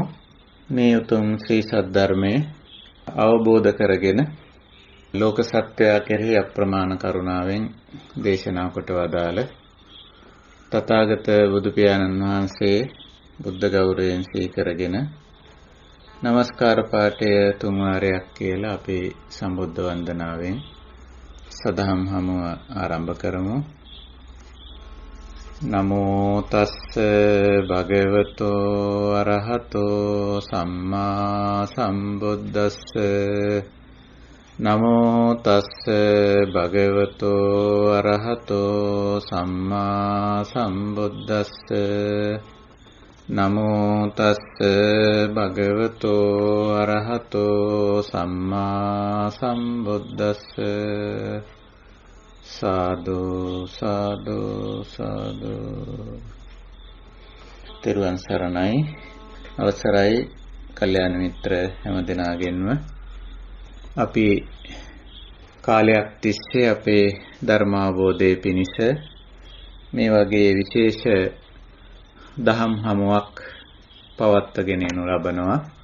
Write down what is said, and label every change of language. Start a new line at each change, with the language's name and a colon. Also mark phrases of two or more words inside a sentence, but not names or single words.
Sinhala: මේ උතුම් ශ්‍රී සද්ධර්මයේ අවබෝධ කරගෙන ලෝක සත්‍යය කෙරෙහි අප්‍රමාණ කරුණාවෙන් දේශනා කොට වදාළ තථාගත බුදු පියාණන් වහන්සේ බුද්ධ ගෞරවයෙන් සීකරගෙන নমස්කාර පාඨය තුන් වාරයක් කියලා අපි සම්බුද්ධ වන්දනාවෙන් සදහම් හමුව ආරම්භ කරමු.
Pali: නමෝ තස්ස භගවතෝ අරහතෝ සම්මා සම්බුද්දස්ස නමෝ තස්ස භගවතෝ අරහතෝ සම්මා සම්බුද්දස්ස නමෝ තස්ස භගවතෝ අරහතෝ සම්මා සම්බුද්දස්ස සාදු සාදු සාදු.
Sinhala: තෙරුවන් සරණයි. අවසරයි කල්යාණ මිත්‍ර හැම දෙනාගෙන්ම අපි කාලයක් තිස්සේ අපේ ධර්මාවබෝධයේ පිණිස මේ වගේ විශේෂ දහම් හමුවක් පවත්වාගෙන යනු ලබනවා.